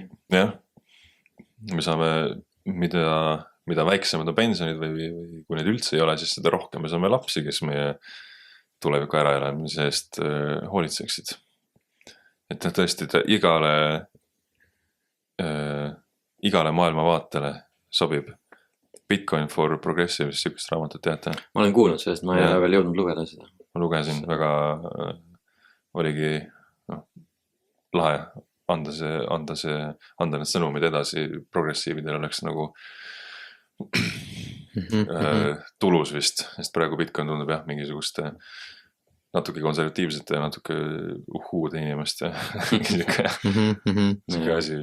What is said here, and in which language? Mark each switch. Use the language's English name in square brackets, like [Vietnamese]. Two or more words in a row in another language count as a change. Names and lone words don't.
[Estonian] Jah, me saame, mida väiksemad on pensionid või kui need üldse ei ole, siis seda rohkem me saame lapsi, kes meie tuleviku äraelamise eest hoolitseksid. Et tõesti, igale maailmavaatele sobib. [English] Bitcoin for Progressive, [Estonian] sükest raamatut teate? Ma olen kuulnud sellest, ma ei ole veel jõudnud lugeda seda. Ma lugesin, väga oligi lahe anda need sõnumid edasi progressiividel oleks nagu tulus vist, sest praegu Bitcoin tundub mingisuguste natuke konservatiivsete ja natuke uhuude inimeste siuke asi.